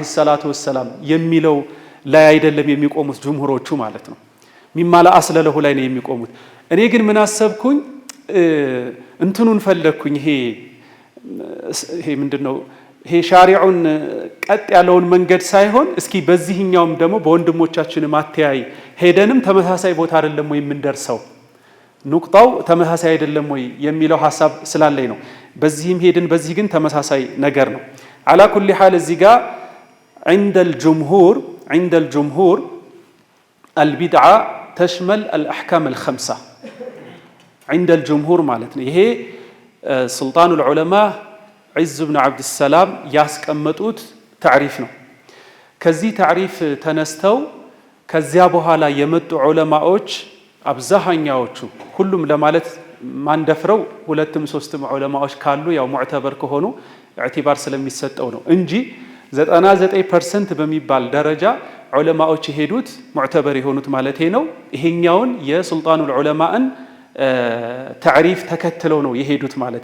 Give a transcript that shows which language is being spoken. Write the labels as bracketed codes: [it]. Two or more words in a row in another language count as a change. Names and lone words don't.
[ar] الصلاة والسلام [am] የሚለው ላይ አይደለም የሚቆሙት ጅምሁሮቹ ማለት ነው። [ar] مما لا أصل له [am] ላይ ነው የሚቆሙት። እኔ ግን ምን አሰብኩኝ እንትኑን ፈለግኩኝ። ይሄ ይሄ ምንድነው ይሄ ሻሪዑን ቀጥ ያለውን መንገድ ሳይሆን እስኪ በዚህኛውም ደግሞ በወንድሞቻችን ማተያይ ሄደንም ተመሳሳይ ቦታ አይደለም ወይ የምንደርሰው ኑቅጣው ተመሳሳይ አይደለም ወይ የሚለው ሐሳብ ስላለኝ ነው። በዚህም ሄድን በዚህ ግን ተመሳሳይ ነገር ነው። [ar] على كل حال [am] እዚህ ጋር [ar] عند الجمهور البدعة تشمل الأحكام الخمسة عند الجمهور [am] ማለት ነው። ይሄ [ar] سلطان العلماء عز بن [am] عبد السلام ያስቀመጡት تعريف ነው። ከዚህ تعريف ተነስተው ከዚያ በኋላ የመጡ ዑለማዎች አብዛኛዎቹ ሁሉም ለማለት ማንደፍረው ሁለትም ሶስትም ዑለማዎች ካሉ ያው ሙዕተበር ከሆኑ ኢዕቲባር ስለሚሰጠው ነው እንጂ 99% በሚባል ደረጃ ዑለማዎች የሄዱት ሙዕተበር የሆኑት ማለቴ ነው ይሄኛውን የሱልጣኑል ዑለማን تعريف ተከትለው ነው የሄዱት ማለቴ